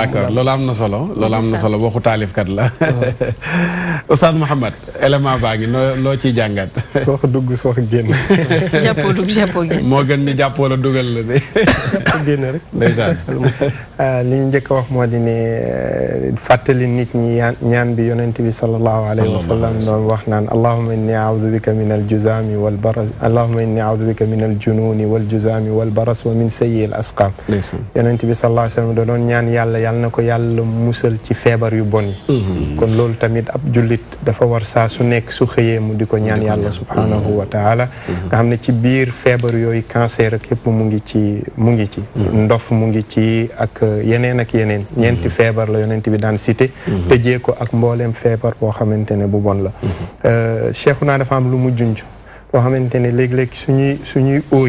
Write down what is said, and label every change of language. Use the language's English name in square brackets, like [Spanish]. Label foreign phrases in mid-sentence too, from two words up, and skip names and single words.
[Wolof] d'accord loolu am na solo waxu taalifkat la Oustaz Mouhamed élément baa ngi loo ciy jàngat soox dugg soox génn jàppoo dugg jàppoo génn moo gën ni jàppoo la dugal la de jàppoo génn rek ndeysaan li ñu njëkk a wax moo di ne fàttali nit ñi ñaan bi yonent bi [Arabic] صلى الله عليه وسلم [Wolof] doon wax naan [Arabic] اللهم إني أعوذ بك من الجذام والبرص اللهم إني أعوذ بك من الجنون والجذام والبرص ومن سيئ الأسقام [Wolof] yonent bi [Arabic] صلى الله عليه وسلم [Wolof] da doon ñaan yàlla na ko yàlla musal ci feebar yu bon yi kon loolu tamit ab jullit dafa war saa su nekk su xëyee mu di ko ñaan yàlla [Arabic] سبحانه وتعالى [Wolof] nga xam ne ci biir feebar yooyu cancer ak yëpp mu ngi ci ndof mu ngi ci ak yeneen ñeenti feebar la yonent bi daan cité tëjee ko ak mbooleem feebar boo xamante ne bu bon la Cheikhouna dafa am lu mu junj loo xamante ne léeg-léeg suñuy